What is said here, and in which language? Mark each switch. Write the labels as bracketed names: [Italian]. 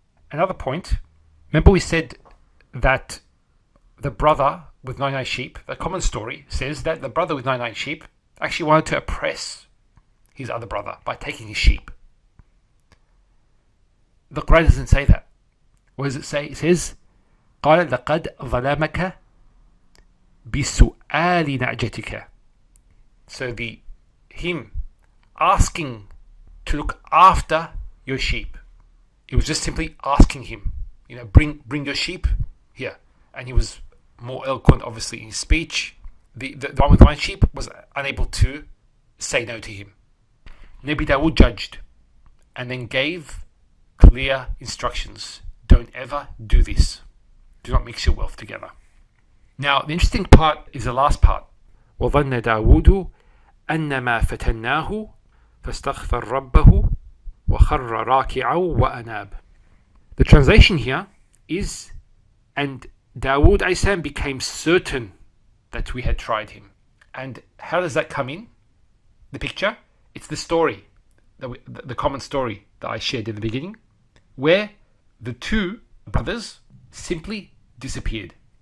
[English] Another point, remember we said that the brother with 99 sheep, the common story says that the brother with 99 sheep actually wanted to oppress his other brother by taking his sheep. The Quran doesn't say that. What does it say? It says, [Arabic] قال لقد ظلمك بسؤال نعجتك. [English] So him asking to look after your sheep, it was just simply asking him, bring your sheep here. And he was more eloquent, obviously, in his speech. The one with the 9 sheep was unable to say no to him. Nabi Dawood judged and then gave clear instructions. Don't ever do this. Do not mix your wealth together. Now, the interesting part is the last part. [Arabic] وَظَنَّ دَاوُودُ أَنَّمَا فَتَنَّاهُ فَاسْتَغْفَرَ رَبَّهُ وَخَرَّ رَاكِعًا وَأَنَابَ. [English] The translation here is, and Dawood AS became certain that we had tried him. And how does that come in the picture? It's the story, the common story that I shared in the beginning, where the two brothers simply disappeared.